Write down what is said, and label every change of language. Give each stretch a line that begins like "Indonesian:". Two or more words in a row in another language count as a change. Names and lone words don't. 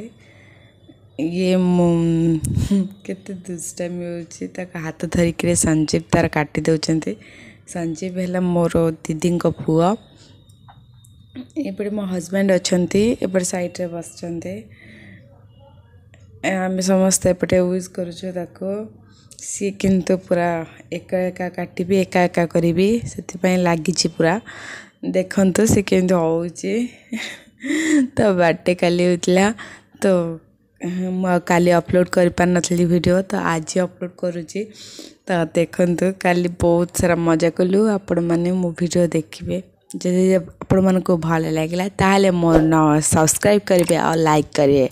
Odia: ଏ ମୋ କେତେ ଦୁଷ୍ଟାମି ହଉଛି ତାକୁ ହାତ ଧରି ସଞ୍ଜୀବ ତାର କାଟି ଦଉଛନ୍ତି। ସଞ୍ଜୀବ ହେଲା ମୋର ଦିଦିଙ୍କ ପୁଅ। ଏପଟେ ମୋ ହସବାଣ୍ଡ ଅଛନ୍ତି ଏପଟେ ସାଇଡ଼ ରେ ବସିଛନ୍ତି। ଆମେ ସମସ୍ତେ ଏପଟେ ୟୁଜ କରୁଛୁ ତାକୁ। ସେ କିନ୍ତୁ ପୂରା ଏକା ଏକା କାଟିବ ଏକା ଏକା କରିବ ସେଥିପାଇଁ ଲାଗିଛି ପୂରା। ଦେଖନ୍ତୁ ସେ କେମିତି ହେଉଛି। ତ ବର୍ଥଡେ କାଲି ହୋଇଥିଲା ତ ମୁଁ କାଲି ଅପଲୋଡ କରି ପାରି ନଥିଲି ଭିଡିଓ ତ ଆଜି ଅପଲୋଡ କରୁଛି। ତ ଦେଖନ୍ତୁ କାଲି ବହୁତ ସାରା ମଜା କଲୁ। ଆପଣ ମାନେ ମୋ ଭିଡିଓ ଦେଖିବେ ଯଦି ଆପଣ ମନଙ୍କୁ ଭଲ ଲାଗିଲା ତାହେଲେ ମୋର ନ ସବସ୍କ୍ରାଇବ କରିବେ ଆଉ ଲାଇକ କରିବେ।